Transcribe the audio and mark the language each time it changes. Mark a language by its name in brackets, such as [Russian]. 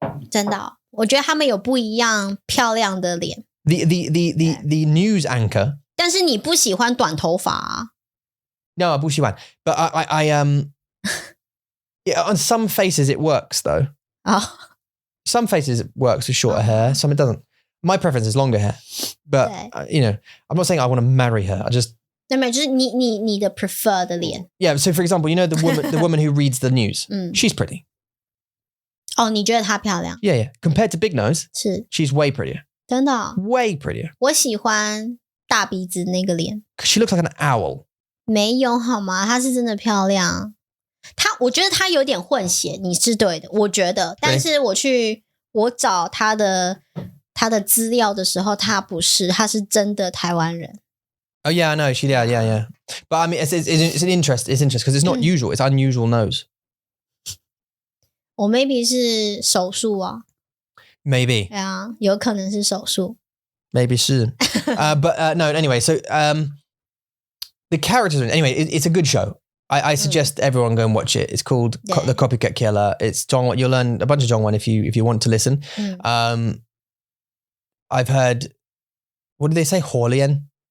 [Chinese] 真的哦，我觉得他们有不一样漂亮的脸。 [English] The news anchor. [Chinese] 但是你不喜欢短头发啊？ [English] No, [Chinese] 不喜欢. [English] But I yeah, on some faces it works though. Some faces it works with shorter hair, some it doesn't. My preference is longer hair. But I'm not saying I want to marry her. I just [Chinese] 对没有，就是你的 prefer 的脸。 [English] Yeah, so for example, the woman who reads the news. She's pretty. [Chinese] 哦，你觉得她漂亮？ [English] Yeah. Compared to Big Nose, [Chinese] 是 [English] she's way prettier. [Chinese] 真的哦？ [English] Way prettier. [Chinese] 我喜欢大鼻子那个脸。 [English] She looks like an owl. [Chinese] 没有好吗？她是真的漂亮。我觉得她有点混血，你是对的，我觉得。但是我找她的资料的时候，她不是，她是真的台湾人。 [English] Oh yeah, I know. Yeah. But I mean, it's an interest. It's interesting because it's not usual. It's unusual nose. [Chinese] 我 [English] maybe [Chinese] 是手术啊。 [English] Maybe. [Chinese] 对啊，有可能是手术。 [English] Maybe 是.But no. Anyway, so the characters. Anyway, it's a good show. I suggest everyone go and watch it. It's called The Copycat Killer. It's Zhongwan. You'll learn a bunch of Zhongwan if you want to listen. I've heard. What do they say? Holian.